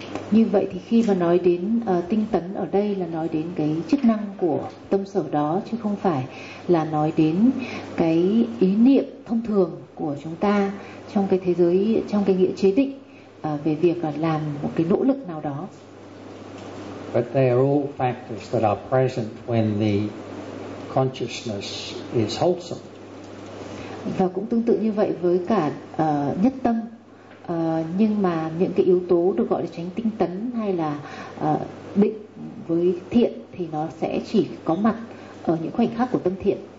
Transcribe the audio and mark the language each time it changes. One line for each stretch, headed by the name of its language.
Vietnamese: Như vậy thì khi mà nói đến tinh tấn ở đây là nói đến cái chức năng của tâm sở đó, chứ không phải là nói đến cái ý niệm thông thường của chúng ta trong cái thế giới, trong cái nghĩa chế định về việc làm một cái nỗ lực nào đó.
English: But they are all factors that are present when the consciousness is wholesome.
Vietnamese: Và cũng tương tự như vậy với cả nhất tâm. Nhưng mà những cái yếu tố được gọi là chánh tinh tấn hay là định với thiện thì nó sẽ chỉ có mặt ở những khoảnh khắc của tâm thiện.